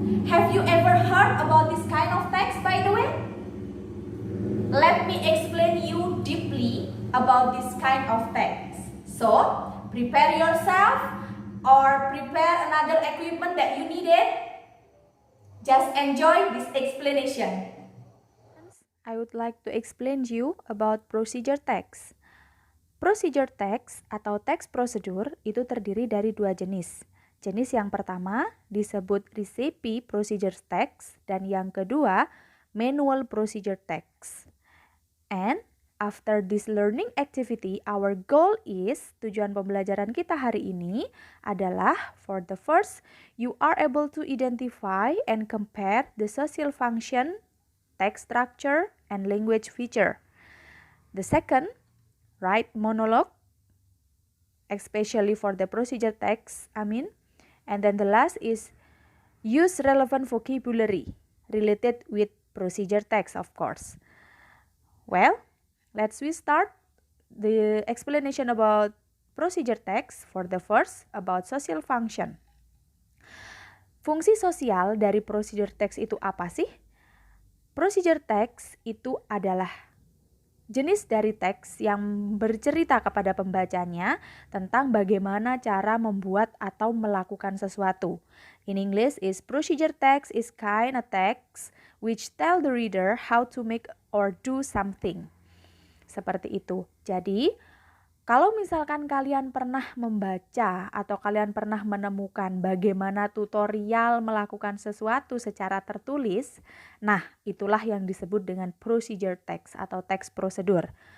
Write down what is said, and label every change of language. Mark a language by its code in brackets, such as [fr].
[en] Have you ever heard about this kind of text, by the way? Let me explain you deeply about this kind of text. So, prepare yourself or prepare another equipment that you needed. Just enjoy this explanation. I would like to explain you about procedure text. [id] Procedure text atau teks prosedur itu terdiri dari dua jenis. Jenis yang pertama disebut recipe procedure text dan yang kedua manual procedure text. [en] And after this learning activity, our goal is, [id] tujuan pembelajaran kita hari ini adalah, [en] for the first, you are able to identify and compare the social function, text structure, and language feature. The second, write monologue, especially for the procedure text, and then the last is, use relevant vocabulary related with procedure text, of course. Well, let's start the explanation about procedure text. For the first, about social function. [id] Fungsi sosial dari procedure text itu apa sih? Procedure text itu adalah jenis dari teks yang bercerita kepada pembacanya tentang bagaimana cara membuat atau melakukan sesuatu. [en] In English, is procedure text is kind of text which tell the reader how to make or do something. [id] Seperti itu. Jadi, kalau misalkan kalian pernah membaca atau kalian pernah menemukan bagaimana tutorial melakukan sesuatu secara tertulis, nah itulah yang disebut dengan procedure text atau teks prosedur.